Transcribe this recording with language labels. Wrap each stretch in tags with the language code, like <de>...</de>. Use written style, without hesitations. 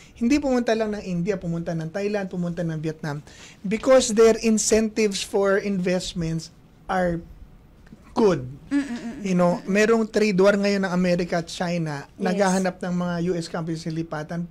<tl>Hindi pumunta lang ng India, pumunta ng Thailand, pumunta ng Vietnam.</tl> <en>Because their incentives for investments are good.</en> <tl>Merong trade war ngayon ng Amerika at China, naghahanap ng mga US companies sa lipatan.</tl>